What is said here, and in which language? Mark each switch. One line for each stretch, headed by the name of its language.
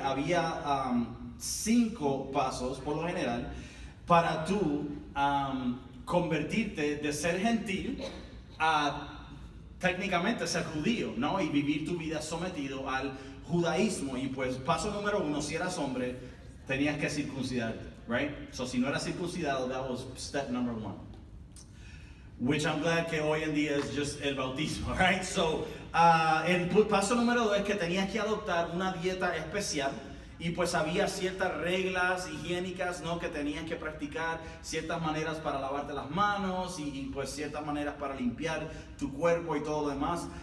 Spanish: Había 5 pasos por lo general, para tú convertirte de ser gentil a técnicamente ser judío, ¿no? Y vivir tu vida sometido al judaísmo. Y pues paso número 1, si eras hombre, tenías que circuncidarte,
English: right? So
Spanish: si no eras circuncidado,
English: that was step number 1. Which I'm glad
Spanish: que hoy en día es
English: just
Spanish: el bautismo,
English: right?
Spanish: So el paso número 2 es que tenías que adoptar una dieta especial. Y pues había ciertas reglas higiénicas, ¿no? Que tenían que practicar, ciertas maneras para lavarte las manos y pues ciertas maneras para limpiar tu cuerpo y todo lo demás.